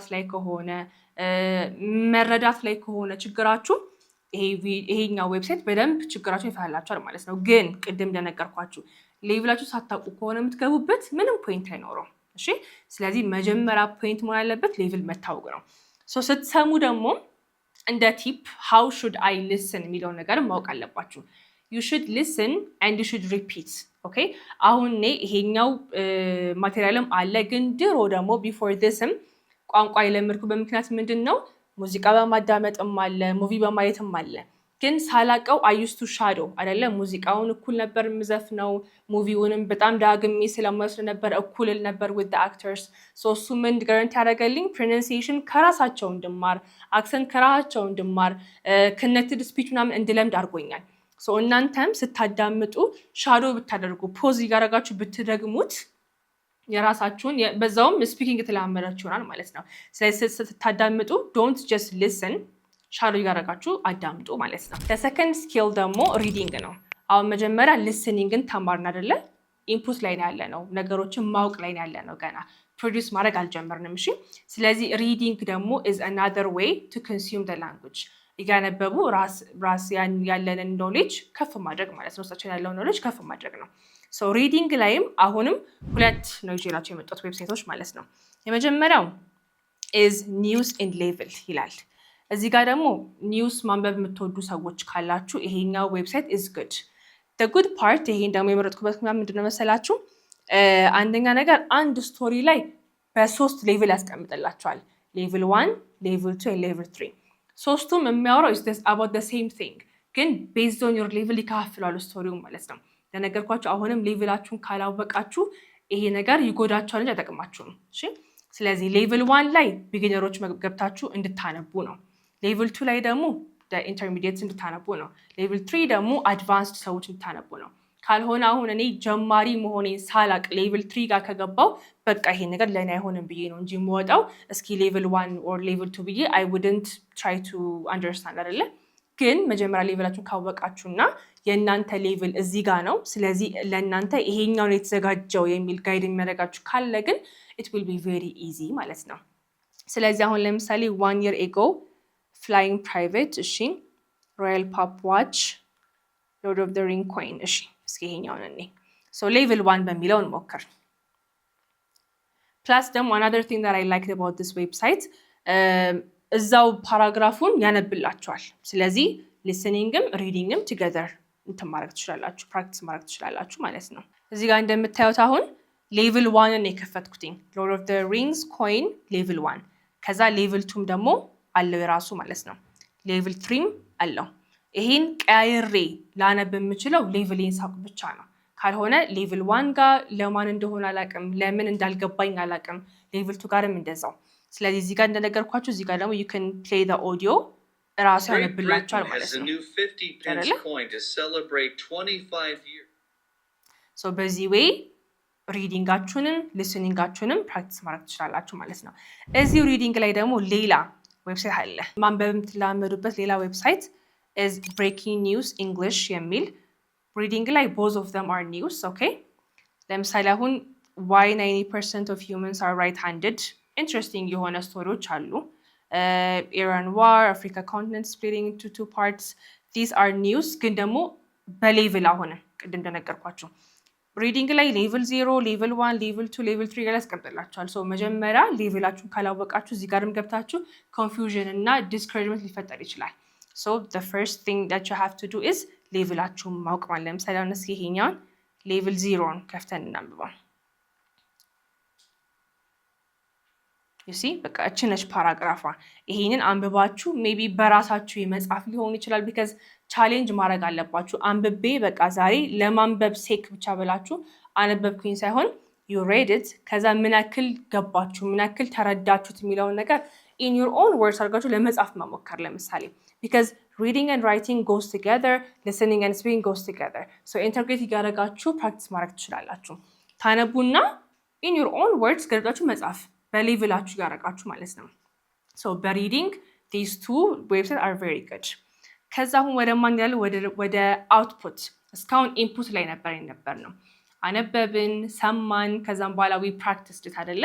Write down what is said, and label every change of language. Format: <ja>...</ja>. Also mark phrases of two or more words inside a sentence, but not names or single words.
<am>ላይ ከሆነ መረዳት ላይ ከሆነ ችግራችሁ ይሄኛው ዌብሳይት በደንብ ችግራችሁን ይፈታላችኋል ማለት ነው። ግን ቅድም እንደነገርኳችሁ ሌቭላችሁ ሳታውቁ ከሆነ የምትገቡበት ምንም ፖይንት አይኖረውም። እሺ ስለዚህ መጀመሪያ ፖይንት መሆን ያለበት ሌቭል መታወቅ ነው። ስትሰሙ ደግሞ እንደ ቲፕ</am> <en>how should I listen</en> <am>የሚለውን ነገር ማወቅ አለባችሁ።</am> <en>you should listen and you should repeat.</en> <am>okay አሁን ይሄኛው ማቴሪያልም አለ፣ ግን ድሮ ደግሞ</am> <en>before this</en> <am>ም ቋንቋ የለመድኩ በምክንያት ምንድነው ሙዚቃ በማዳመጥም አለ፣ ሙቪ በማየትም አለ። ግን ሳላቀው አዩስቱ ሻዶ አይደለ ሙዚቃውን እኩል ነበር የምዘፍነው፣ ሙቪውንም በጣም ዳግሜ ስለማይወስድ ነበር እኩል ነበር</am> <en>with the actors።</en> <am>እሱ ምን ጋራንቲ ያደረገልኝ pronunciation ከራሳቸው እንድማር፣ አክሰንት ከራሳቸው እንድማር፣</am> <en>connected speech</en> <am>ምናምን እንድለምድ አድርጎኛል። እናንተም ስታዳምጡ ሻዶ ብታደርጉ ፖዝ እያደረጋችሁ ብትደግሙት የራሳችሁን በዛውም ስፒኪንግ የተለማመዳችሁ ይሆናል ማለት ነው። ስለዚህ ስታዳምጡ</am> <en>don't just listen</en> <am>ሻዶ እያደረጋችሁ አዳምጡ ማለት ነው። ለሰከንድ ስኪል ደግሞ ሪዲንግ ነው። አሁን መጀመሪያ ሊስኒንግን ተማርን አይደለ? ኢንፑት ላይ ያለ ነው፣ ነገሮችን ማወቅ ላይ ያለ ነው። ገና ፕሮዲውስ ማድረግ አልጀመርንም። እሺ፣ ስለዚህ ሪዲንግ ደግሞ is</am> <en>another way to consume the language።</en> <am>እያነበቡ ራስ ያለንን ኖሌጅ ከፍ ማድረግ ማለት ነው። ውስጣችን ያለው ኖሌጅ ከፍ ማድረግ ነው። ሪዲንግ ላይም አሁንም ሁለት ነው ይዤላቸው የመጡት ዌብሳይቶች ማለት ነው። የመጀመሪያው</am> <en>is news and level</en> <am>ይላል። እዚህ ጋር ደግሞ ኒውስ ማንበብ የምትወዱ ሰዎች ካላችሁ ይሄኛው ዌብሳይት</am> <en>is good። the good part</en> <am>ይሄን ደግሞ የመረጥኩበት ምንድነው መሰላችሁ? አንደኛ ነገር አንድ ስቶሪ ላይ በ3 ሌቭል ያስቀምጥላችኋል። ሌቭል 1፣ ሌቭል 2 and ሌቭል 3። ሶስቱም የሚያወራው</am> <en>is this about the same thing</en> <am>ግን</am> <en>based on your level</en> <am>ይከፋፍላሉ ስቶሪው ማለት ነው። ለነገርኳችሁ አሁንም ሌቭላችሁን ካላወቃችሁ ይሄ ነገር ይጎዳችኋል እንጂ አይጠቅማችሁም። እሺ፣ ስለዚህ ሌቭል 1 ላይ ቢጊነሮች ገብታችሁ እንድታነቡ ነው። ሌቭል 2 ላይ ደግሞ ኢንተርሚዲየትስ እንድታነቡ ነው። ሌቭል 3 ደግሞ አድቫንስድ ሰዎች እንድታነቡ ነው። ካልሆነ አሁን እኔ ጀማሪ መሆኔን ሳላቅ ሌቭል 3 ጋር ከገባው በቃ ይሄ ነገር ለእኔ አይሆንም ብዬ ነው እንጂ የምወጣው እስኪ</am> <en>level 1 or level 2</en> <am>ብዬ</am> <en>I wouldn't try to understand</en> <am>አይደለ? ግን መጀመሪያ ሌቭላችሁን ካወቃችሁና የእናንተ ሌቭል እዚህ ጋር ነው፣ ስለዚህ ለእናንተ ይሄኛውን የተዘጋጀው የሚል ጋይድ የሚያደርጋችሁ ካለ ግን</am> <en>it will be very easy</en> <am>ማለት ነው። ስለዚህ አሁን ለምሳሌ</am> <en>1 year ago flying private፣</en> <am>እሺ፣</am> <en>royal pop watch፣ lord of the ring coin።</en> <am>እሺ፣ እስኪ ይሄኛውን እኔ ሌቭል 1 በሚለው እንሞክር። ፕላስ ደግሞ</am> <en>another thing that I liked about this website</en> <am>እዛው ፓራግራፉን ያነብላችኋል። ስለዚህ ሊስኒንግም ሪዲንግም ቱጌዘር እንትን ማድረግ ትችላላችሁ፣ ፕራክቲስ ማድረግ ትችላላችሁ ማለት ነው። እዚህ ጋር እንደምታዩት አሁን ሌቭል 1ን የከፈትኩትኝ ሎርድ ኦፍ ዘ ሪንግስ ኮይን ሌቭል 1፣ ከዛ ሌቭል 2ም ደግሞ አለው የራሱ ማለት ነው። ሌቭል 3ም አለው። ይሄን ቀያይሬ ላነብ የምችለው ሌቭሌን ሳውቅ ብቻ ነው። ካልሆነ ሌቭል 1 ጋር ለማን እንደሆነ አላውቅም፣ ለምን እንዳልገባኝ አላውቅም። ሌቭል 2 ጋርም እንደዛው። ስለዚህ እዚህ ጋር እንደነገርኳችሁ እዚህ ጋር ደግሞ</am> <en>you can play the audio</en> <am>ራሱ ያነብላችኋል ማለት ነው። በዚህ ዌይ ሪዲንጋችሁንም ሊስኒንጋችሁንም ፕራክቲስ ማድረግ ትችላላችሁ ማለት ነው። እዚሁ ሪዲንግ ላይ ደግሞ ሌላ ዌብሳይት አለ ማንበብ የምትለማመዱበት ሌላ ዌብሳይት</am> <en>is breaking news English</en> <am>የሚል። ሪዲንግ ላይ</am> <en>both of them are news።</en> <am>ኦኬ፣ ለምሳሌ አሁን</am> <en>why 90% of humans are right-handed</en> <am>ኢንትረስቲንግ የሆነ ስቶሪዎች አሉ።</am> <en>Iran war፣ Africa continent splitting into 2 parts these are news</en> <am>ግን ደግሞ በሌቭል አሁን ቅድም እንደነገርኳችሁ ሪዲንግ ላይ ሌቭል 0፣ ሌቭል 1፣ ሌቭል 2፣ ሌቭል 3 ጋር ያስቀምጥላችኋል። መጀመሪያ ሌቭላችሁን ካላወቃችሁ እዚህ ጋርም ገብታችሁ ኮንፊውዥን እና ዲስከሬጅመንት ሊፈጠር ይችላል።</am> <en>the first thing that you have to do is</en> <am>ሌቭላችሁን ማወቅ ማለት። ለምሳሌ አሁን እስኪ ይሄኛውን ሌቭል 0ን ከፍተን እናንብበው። በቃ እቺ ነች ፓራግራፏ። ይሄንን አንብባችሁ ሜቢ በራሳችሁ የመጻፍ ሊሆን ይችላል።</am> <en>because challenge</en> <am>ማድረግ አለባችሁ። አንብቤ በቃ ዛሬ ለማንበብ ሴክ ብቻ ብላችሁ አነበብኩኝ ሳይሆን</am> <en>you read it</en> <am>ከዛ ምን ያክል ገባችሁ፣ ምን ያክል ተረዳችሁት የሚለውን ነገር</am> <en>in your own words</en> <am>አድርጋችሁ ለመጻፍ መሞከር። ለምሳሌ</am> <en>because reading and writing goes together, listening and speaking goes together.</en> <am>ኢንተርግሬት እያደረጋችሁ ፕራክቲስ ማድረግ ትችላላችሁ። ታነቡና</am> <en>in your own words</en> <am>ገልጻችሁ መጻፍ በሌቭላችሁ ያደረጋችሁ ማለት ነው። በሪዲንግ</am> <en>these two websites are very good።</en> <am>ከዛ አሁን ወደ ማን ያለ ወደ አውትፑት። እስካሁን ኢንፑት ላይ ነበር ነው አነበብን፣ ሰማን፣ ከዛም በኋላ</am> <en>we practiced it</en> <am>አይደለ?</am>